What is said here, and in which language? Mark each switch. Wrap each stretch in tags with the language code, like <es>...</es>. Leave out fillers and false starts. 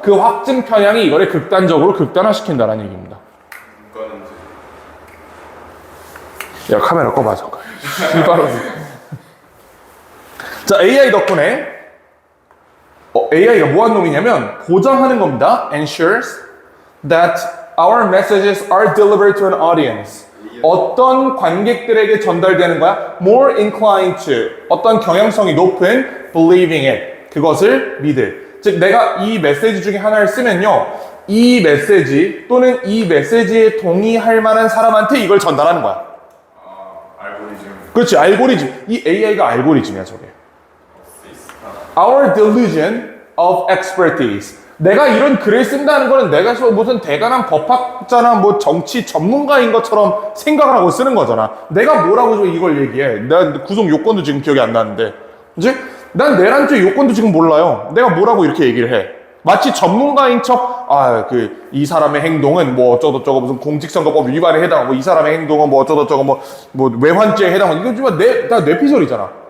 <ko>그 확증 편향이 이거를 극단적으로 극단화시킨다는 얘기입니다. 야, 카메라 꺼봐, 잠깐. 자, AI 덕분에 AI가 뭐하는 놈이냐면 보장하는 겁니다.</ko> <en>Ensures that our messages are delivered to an audience.</en> <ko>어떤 관객들에게 전달되는 거야?</ko> <en>More inclined to.</en> <ko>어떤 경향성이 높은</ko> <en>believing it.</en> <ko>그것을 믿을. 즉, 내가 이 메시지 중에 하나를 쓰면요. 이 메시지 또는 이 메시지에 동의할 만한 사람한테 이걸 전달하는 거야. 알고리즘. 그렇지, 알고리즘. 이 AI가 알고리즘이야, 저게.</ko> <en>Our delusion of expertise.</en> <ko>내가 이런 글을 쓴다는 거는 내가 무슨 대단한 법학자나 뭐 정치 전문가인 것처럼 생각을 하고 쓰는 거잖아. 내가 뭐라고 이걸 얘기해. 난 구속 요건도 지금 기억이 안 나는데. 그치? 난 내란죄 요건도 지금 몰라요. 내가 뭐라고 이렇게 얘기를 해. 마치 전문가인 척, 이 사람의 행동은 뭐 어쩌고저쩌고 무슨 공직선거법 위반에 해당하고 이 사람의 행동은 뭐 어쩌고저쩌고 뭐 외환죄에 해당하고 이거 지금 다 뇌피셜이잖아.</ko>